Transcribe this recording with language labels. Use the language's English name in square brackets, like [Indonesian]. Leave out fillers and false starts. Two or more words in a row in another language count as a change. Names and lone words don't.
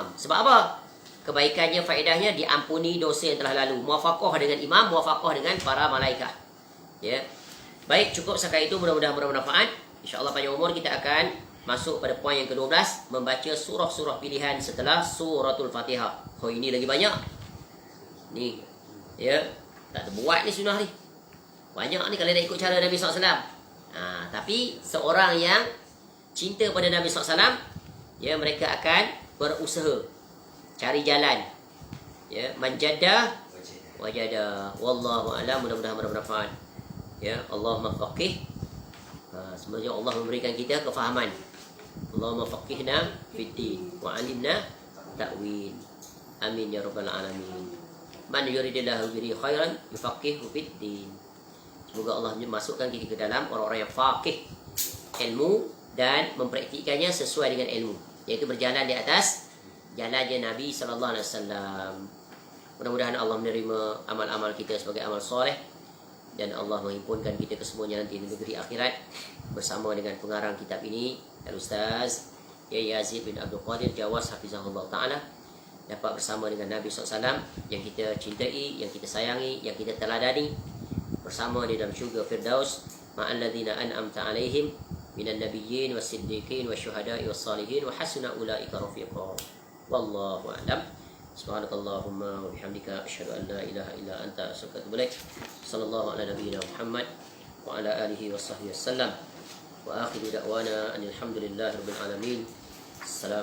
[Malay] Sebab apa? Kebaikannya, faedahnya diampuni dosa yang telah lalu. Muwafaqah dengan imam, muwafaqah dengan para malaikat. Ya. Baik, cukup sekali itu, mudah-mudahan bermanfaat. InsyaAllah panjang umur kita akan masuk pada poin yang ke-12, membaca surah-surah pilihan setelah suratul Fatihah. Oh, ini lagi banyak. Ni, ya, tak terbuat ni sunnah ni. Banyak ni kalau nak ikut cara Nabi SAW. Tapi seorang yang cinta pada Nabi SAW, ya, mereka akan berusaha cari jalan. [Arabic] يا، من جد وجد. والله أعلم. [Malay] Mudah-mudahan bermanfaat. [Arabic] يا، اللهم فقه. [Malay] Semoga Allah memberikan kita kefahaman. [Arabic] اللهم فقهنا في الدين وعلمنا التأويل. آمين يا رب العالمين. من يرد الله به خيرا يفقهه في الدين. [Malay] Semoga Allah masukkan kita ke dalam orang-orang yang faqih ilmu dan mempraktikkannya sesuai dengan ilmu, iaitu berjalan di atas jalannya Nabi [Arabic] صلى الله عليه وسلم. [Malay] Mudah-mudahan Allah menerima amal-amal kita sebagai amal soleh dan Allah menghimpunkan kita kesemuanya nanti di negeri akhirat bersama dengan pengarang kitab ini, Al-Ustaz Yai Yazid bin Abdul Qadir Jawas [Arabic] حفظه الله تعالى, [Malay] dapat bersama dengan Nabi SAW yang kita cintai, yang kita sayangi, yang kita teladani, bersama di dalam syurga Firdaus [Arabic] مع الذين أنعمت عليهم من النبيين والصديقين والشهداء والصالحين وحسن أولئك رفيقا. والله أعلم. سبحانك اللهم وبحمدك أشهد أن لا إله إلا أنت أستغفرك وأتوب إليك. صلى الله على نبينا محمد وعلى آله وصحبه وسلم. وآخر دعوانا الحمد لله رب العالمين.